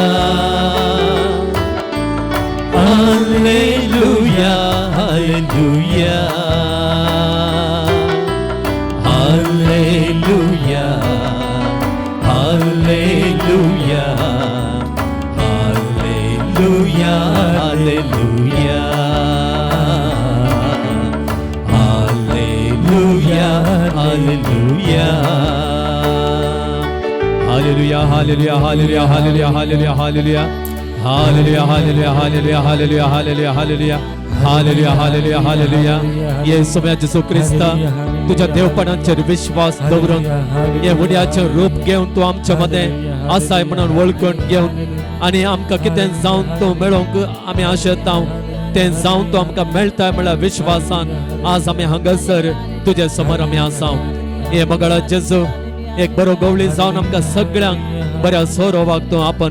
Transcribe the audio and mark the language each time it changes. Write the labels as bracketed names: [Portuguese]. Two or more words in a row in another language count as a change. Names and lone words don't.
[Konkani] हालेलुया, हालेलुया, हालेलुया, हालेलुया, हालेलुया, हालेलुया, हालेलुया, हालेलुया, हालेलुया, हालेलुया, हालेलुया, हालेलुया, हालेलुया, हालेलुया हालेलुया हालेलुया हालेलुया हालेलुया हालेलुया हालेलुया हालेलुया हालेलुया येशू येशू ख्रिस्ता तुझ्या देवपणाचेर विश्वास दवरून हे उड्याचे रूप घेवन तू आमच्या मध्ये आसाय म्हणून वळखून घेवन आनी आमकां कितें जावन तू मेळोवंक आमी आशेता ते जावन तू आमकां मेळटा म्हळ्यार विश्वासान आज आमी हांगासर तुजे समोर आमी आसा हे मंगळा जेजू एक बरो गवळी जावन आमकां सगळ्यांक बऱ्या सोरोवाक तू आपण